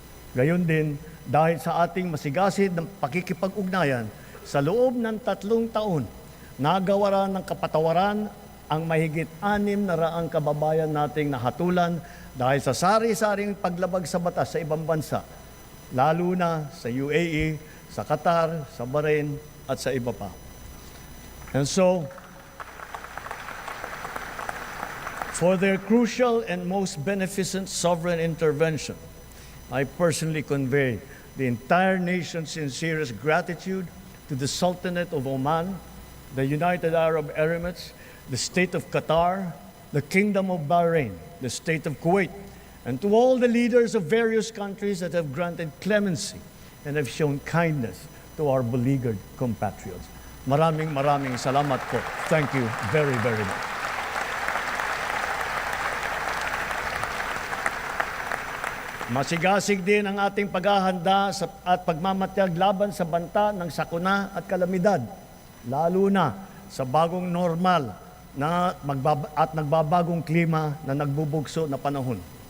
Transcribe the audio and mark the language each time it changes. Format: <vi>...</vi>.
<tl>Gayon din, dahil sa ating masigasig ng pakikipag-ugnayan, sa loob ng 3 taon, nagawaran ng kapatawaran ang mahigit 600 kababayan nating nahatulan dahil sa sari-saring paglabag sa batas sa ibang bansa, lalo na sa UAE, sa Qatar, sa Bahrain, at sa iba pa.</tl> <en>And so, for their crucial and most beneficent sovereign intervention, I personally convey the entire nation's sincerest gratitude to the Sultanate of Oman, the United Arab Emirates, the State of Qatar, the Kingdom of Bahrain, the State of Kuwait, and to all the leaders of various countries that have granted clemency and have shown kindness to our beleaguered compatriots.</en> <tl>Maraming salamat po.</tl> <en>Thank you very, very much.</en> <tl>Masigasig din ang ating paghahanda at pagmamatyag laban sa banta ng sakuna at kalamidad, lalo na sa bagong normal at nagbabagong klima na nagbubugso na panahon.</tl>